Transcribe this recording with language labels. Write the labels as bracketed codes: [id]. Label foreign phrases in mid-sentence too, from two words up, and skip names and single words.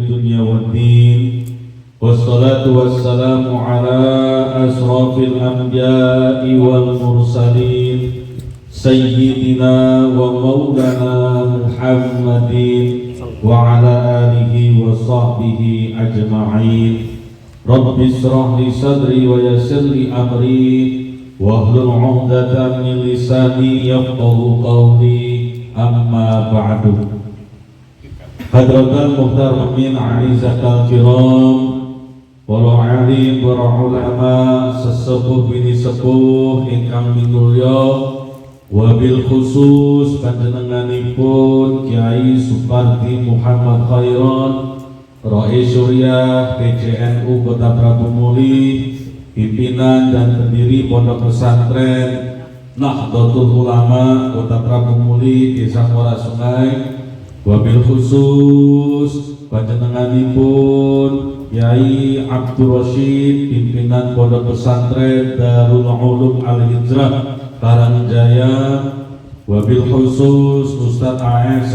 [ar] الدنيا والدين والصلاة والسلام على أشرف الأنبياء والمرسلين سيدنا ومولانا محمد وعلى آله وصحبه أجمعين رب اشرح لي صدري ويسر لي أمري واحلل عقدة من لساني يفقهوا قولي أما بعد. حضرة المحترمين أعزة الكرام [jv] para alim para ulama sesepuh bini sepuh ingkang minulya wabil khusus panjenenganipun Kiai Supardi Muhammad Khairon Rais Syuriah PCNU Kota Prabu Muli, [id] pimpinan dan pendiri Pondok Pesantren Nahdlatul Ulama Kota Prabu Muli, Desa Muara Sungai, [ar] وبالخصوص [id] panjenenganipun Kiai Abdul Rashid, pimpinan Pondok Pesantren Darul Ulum Al Hijrah Karangjaya, [ar] وبالخصوص [id] Ustadz A.S.